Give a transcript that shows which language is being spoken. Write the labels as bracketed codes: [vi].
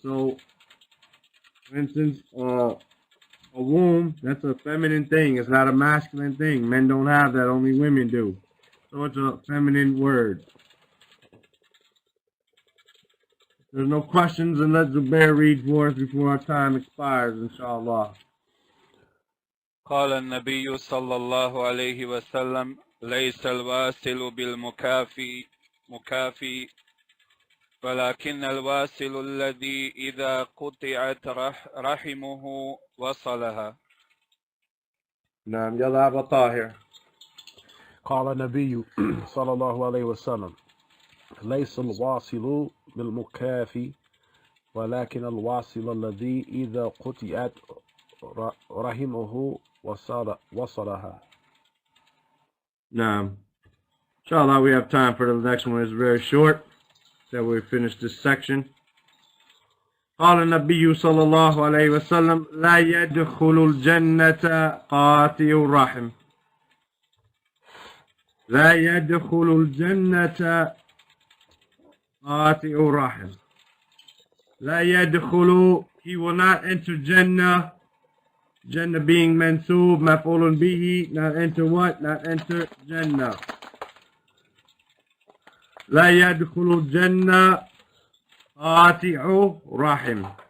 [en] So, for instance, a womb, that's a feminine thing. It's not a masculine thing. Men don't have that, only women do. So it's a feminine word. There's no questions, and let Zubair read for us before our time expires, inshallah. [ar] قال النبي صلى الله عليه وسلم ليس الواصل بالمكافي ولكن الواصل الذي إذا قطعت رحمه وصلها. نعم يلا أبا طاهر. قال النبي صلى الله عليه وسلم ليس الواصل بالمكافي ولكن الواصل الذي إذا قطعت رحمه وصلها. نعم. [en] Inshallah, we have time for the next one. It's very short. So we finish this section. [ar] قال النبي صلى الله عليه وسلم لا يدخل الجنة قاطع الرحم. لا يدخل الجنة قاطع الرحم. لا يدخل, [en] he will not enter Jannah. Jannah being mansoob, maf'ulun bihi, not enter what? Not enter Jannah. [ar] لا يدخل الجنة قاطع رحم.